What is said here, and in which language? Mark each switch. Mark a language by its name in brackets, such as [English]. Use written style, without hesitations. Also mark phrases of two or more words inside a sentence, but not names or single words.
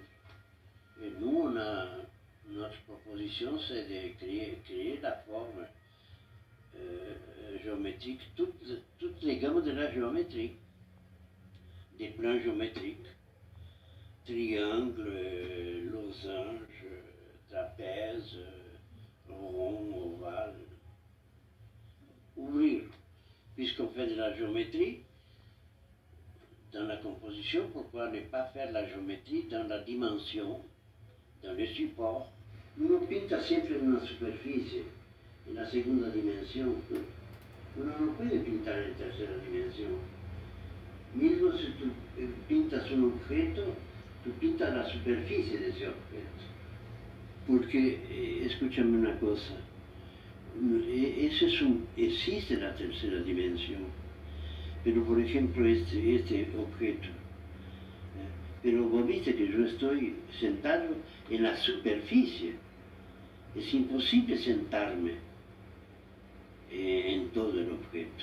[French] Et nous, notre proposition, c'est de créer la forme géométrique, toutes les gammes de la géométrie, des plans géométriques, triangle, losange, trapèze, rond, ovale. Ouvrir, puisqu'on fait de la géométrie dans la composition, pourquoi ne pas faire la géométrie dans la dimension, dans le support? [Italian] Uno pinta sempre in una superficie, in una seconda dimensione. Uno non puede pintare in tercera dimensione. [Spanish] Mismo se tu pintas un objeto, tú pintas la superficie de ese objeto. Porque, escúchame una cosa, existe la tercera dimensión, pero por ejemplo este objeto, pero vos viste que yo estoy sentado en la superficie, es imposible sentarme en todo el objeto.